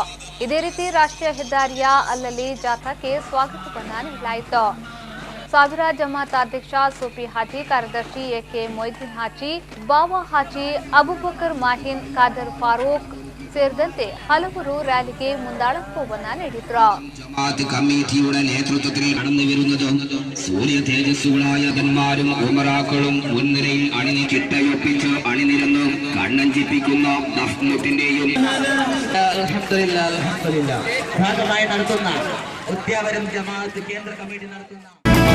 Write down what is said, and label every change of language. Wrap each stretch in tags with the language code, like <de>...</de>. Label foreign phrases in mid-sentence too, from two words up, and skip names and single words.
<kn>ಇದೇ ರೀತಿ ರಾಷ್ಟ್ರೀಯ ಹೆದ್ದಾರಿಯ ಅಲ್ಲಲ್ಲಿ ಜಾಥಾಕ್ಕೆ ಸ್ವಾಗತವನ್ನ ನೀಡಲಾಯಿತು. ಸಾವಿರ ಜಮಾತ್ ಅಧ್ಯಕ್ಷ ಸೂಫಿ ಹಾಜಿ, ಕಾರ್ಯದರ್ಶಿ ಎಕೆ ಮೊಯ್ದೀನ್ ಹಾಜಿ, ಬಾವಾ ಹಾಜಿ, ಅಬುಬಕರ್ ಮಾಹಿನ್, ಖಾದರ್ ಫಾರೂಕ್ ಸೇರಿದಂತೆ ಹಲವರು ರ್ಯಾಲಿಗೆ ಮುಂದಾಳತ್ವವನ್ನ ನೀಡಿದ್ರು.</kn> <ml>ജമാഅത്ത് കമ്മിറ്റിയുടെ നേതൃത്വത്തിൽ കടന്നുവരുന്നത് സൂര്യ തേജസ്സുകളായ ധന്മാരും ഉമറാക്കളും മുൻനിരയിൽ ചിട്ടയൊപ്പിച്ച് അണിനിരന്ന് കണ്ണഞ്ചിപ്പിക്കുന്ന നഫ്മുത്തിന്റെയും ഭാഗമായി നടത്തുന്ന ഉദ്യാവരം ജമാഅത്ത് കേന്ദ്ര കമ്മിറ്റി നടത്തുന്ന</ml>